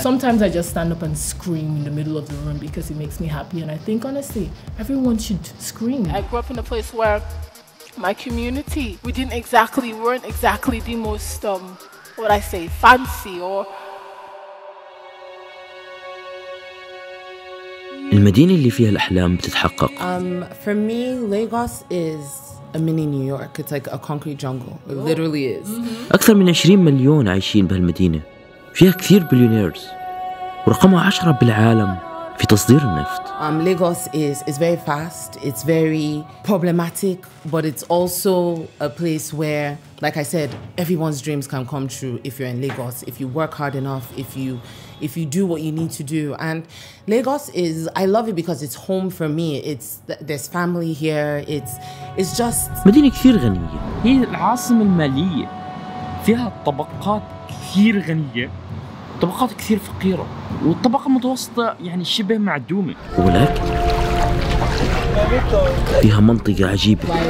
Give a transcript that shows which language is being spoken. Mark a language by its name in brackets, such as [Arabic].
[English] Sometimes I just stand up and scream in the middle of the room because it makes me happy. And I think honestly, everyone should scream. I grew up in a place where my community, we weren't exactly the most, what I say, fancy or [Arabic] المدينة اللي فيها الأحلام بتتحقق. [English] For me, Lagos is a mini New York. It's like a concrete jungle. It literally is. [Arabic] أكثر من 20 مليون عايشين بهالمدينة، فيها كثير بليونيرز ورقمها 10 بالعالم في تصدير النفط. [English] Lagos is very fast. It's very problematic, but it's also a place where, like I said, everyone's dreams can come true if you're in Lagos, if you work hard enough, if you do what you need to do. And Lagos I love it because it's home for me. There's family here. It's just [Arabic] مدينة كثير غنية. هي العاصمة المالية، فيها طبقات كثير غنية، طبقات كثير فقيرة، والطبقة المتوسطة يعني شبه معدومة. ولكن فيها منطقة عجيبة.